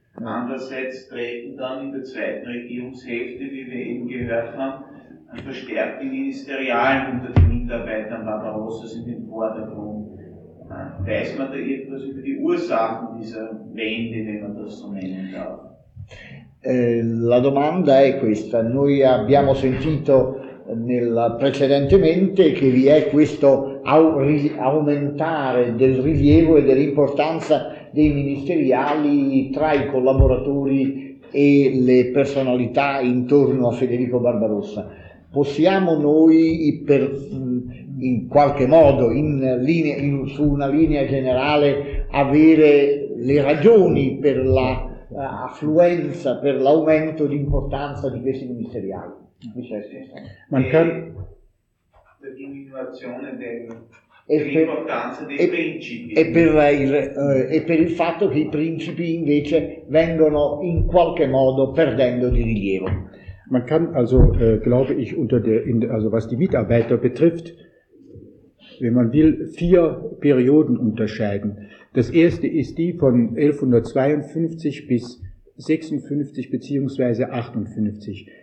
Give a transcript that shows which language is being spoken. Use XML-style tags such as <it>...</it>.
<de>Andererseits treten dann in der zweiten Regierungshälfte, wie wir eben gehört haben, verstärkt die Ministerialen unter den Mitarbeitern Barbarossas in den Vordergrund. Weiß man da etwas über die Ursachen dieser Wende, wenn man das so nennen darf?</de> <it>La domanda è questa: noi abbiamo sentito precedentemente che vi è questo aumentare del rilievo e dell'importanza dei ministeriali tra i collaboratori e le personalità intorno a Federico Barbarossa. Possiamo noi, per, in qualche modo, in linea, in, su una linea generale, avere le ragioni per la affluenza, per l'aumento di importanza di questi ministeriali?</it> <de>Man kann</de> <it>per l'individuazione dell'importanza dei principi e per il fatto che i principi invece vengono in qualche modo perdendo di rilievo.</it> <de>Man kann also glaube ich unter der in, also was die Mitarbeiter betrifft, wenn man will, vier Perioden unterscheiden. Das erste ist die von 1152 bis 56 beziehungsweise 58.</de>